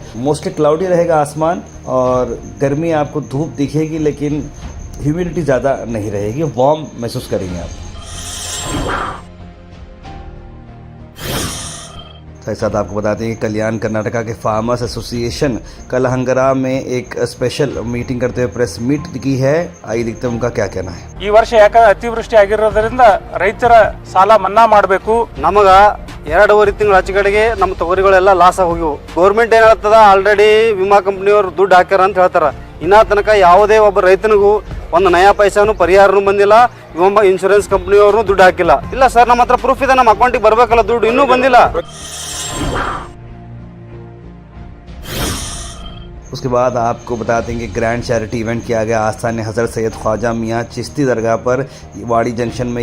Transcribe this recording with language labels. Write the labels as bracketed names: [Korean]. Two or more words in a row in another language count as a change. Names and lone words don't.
[English] mostly cloudy [Hindi] रहेगा आसमान और गर्मी आपको धूप दिखेगी लेकिन ह्यूमिडिटी ज़्यादा नहीं रहेगी, वार्म महसूस करेंगे आप। साथ आपको बता दें कि कल्याण कर्नाटका के [English] farmers association [Hindi] कलहंगरा में एक [English] special meeting [Hindi] करते हुए [English] press meet [Hindi] की है। आइए देखते हैं उनका क्या कहना है। [Kannada] ಈ ವರ್ಷ ಯಾಕಂದ್ರೆ ಅತಿವೃಷ್ಟಿ ಆಗಿರೋದ್ರಿಂದ ರೈತರ ಸಾಲ ಮನ್ನಾ ಮಾಡಬೇಕು। ನಮಗ 2.5 ತಿಂಗಳ ಆಚೆಕಡೆಗೆ ನಮ್ಮ ತೊಗರಿಗಳೆಲ್ಲ ಲಾಸ್ ಆಗಿ ಹೋಗಿವು। ಗೌರ್ಮೆಂಟ್ ಏನ್ ಹೇಳ್ತದ ಆಲ್ರೆಡಿ ವಿಮಾ ಕಂಪನಿಯವರು ದುಡ್ಡು ಹಾಕ್ಯಾರ ಅಂತ ಹೇಳ್ತಾರ। ಇನ್ನ ತನಕ ಯಾವುದೇ ಒಬ್ಬ ರೈತನಿಗೂ ಒಂದು ನಯಾ ಪೈಸಾನು ಪರಿಹಾರನೂ ಬಂದಿಲ್ಲ, ವಿಮಾ ಇನ್ಶೂರೆನ್ಸ್ ಕಂಪನಿಯವರು ದುಡ್ಡು ಹಾಕಿಲ್ಲ। ಇಲ್ಲ ಸರ್, ನಮ್ಮ ಹತ್ರ ಪ್ರೂಫ್ ಇದೆ, ನಮ್ಮ ಅಕೌಂಟಿಗೆ ಬರಬೇಕಲ್ಲ ದುಡ್ಡು, ಇನ್ನೂ ಬಂದಿಲ್ಲ। [Hindi] उसके बाद आपको बता देंगे [English] grand charity event [Hindi] किया गया आस्थान हज़रत सैयद ख्वाजा मियाँ चिश्ती दरगाह पर वाड़ी जंक्शन में।